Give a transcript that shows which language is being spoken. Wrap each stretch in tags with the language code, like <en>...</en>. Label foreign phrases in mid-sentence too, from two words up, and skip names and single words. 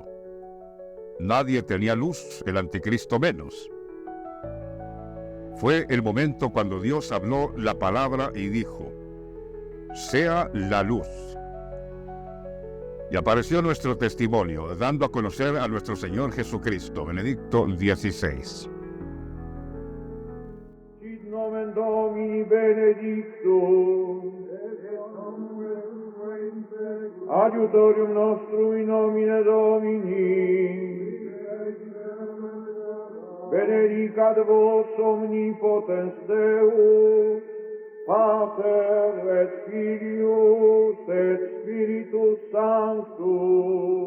<es>Nadie tenía luz, el anticristo menos. Fue el momento cuando Dios habló la palabra y dijo: sea la luz. Y apareció nuestro testimonio, dando a conocer a nuestro Señor Jesucristo, Benedicto XVI.</es> <la>Sit nomen Domini benedictum, adiutorium nostrum in nomine Domini, benedicat vos omnipotens Deus, Pater, Pater et Filius et Spiritus Sanctus.</la>